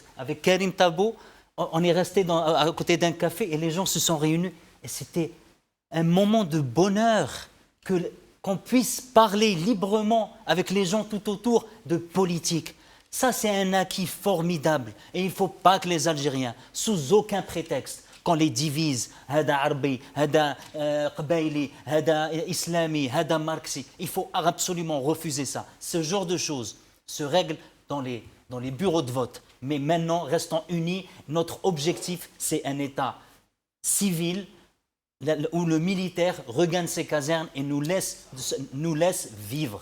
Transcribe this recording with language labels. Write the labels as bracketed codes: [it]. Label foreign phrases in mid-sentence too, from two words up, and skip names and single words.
[fr] Avec Karim Tabou, on est resté à côté d'un café et les gens se sont réunis. Et c'était un moment de bonheur qu'on puisse parler librement avec les gens tout autour de politique. Ça, c'est un acquis formidable. Et il ne faut pas que les Algériens, sous aucun prétexte, qu'on les divise, [ar] هذا عربي، هذا قبايلي، هذا إسلامي، هذا ماركسي, [fr] il faut absolument refuser ça. Ce genre de choses se règlent dans les bureaux de vote. Mais maintenant, restons unis. Notre objectif, c'est un État civil où le militaire regagne ses casernes et nous laisse vivre.